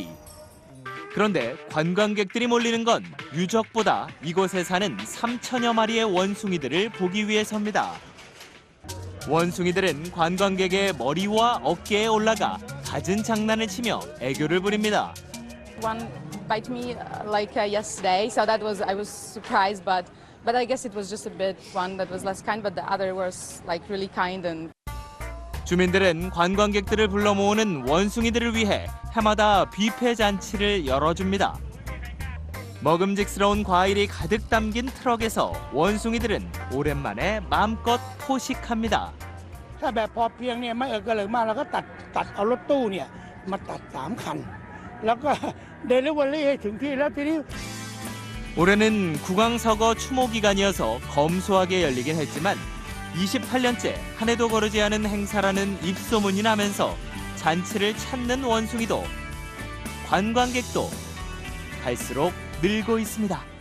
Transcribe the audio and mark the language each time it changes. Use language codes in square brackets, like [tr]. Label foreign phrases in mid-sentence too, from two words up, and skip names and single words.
[ko] 그런데 관광객들이 몰리는 건 유적보다 이곳에 사는 3,000여 마리의 원숭이들을 보기 위해서입니다. 원숭이들은 관광객의 머리와 어깨에 올라가 갖은 장난을 치며 애교를 부립니다. [en] One bite me like yesterday, so I was surprised, but I guess it was just a bit one that was less kind, but the other was like really kind and. [ko] 주민들은 관광객들을 불러 모으는 원숭이들을 위해 해마다 뷔페 잔치를 열어줍니다. 먹음직스러운 과일이 가득 담긴 트럭에서 원숭이들은 오랜만에 마음껏 포식합니다. [th] ถ้าแบบพอเพียงเนี่ยไม่เกินเลยมากเราก็ตัดเอารถตู้เนี่ยมาตัด3 คันแล้วก็เดลิเวอรี่ให้ถึงที่แล้วทีนี้ [ko] 올해는 국왕서거 추모 기간이어서 검소하게 열리긴 했지만 28년째 한 해도 거르지 않은 행사라는 입소문이 나면서 잔치를 찾는 원숭이도 관광객도 갈수록 늘고 있습니다.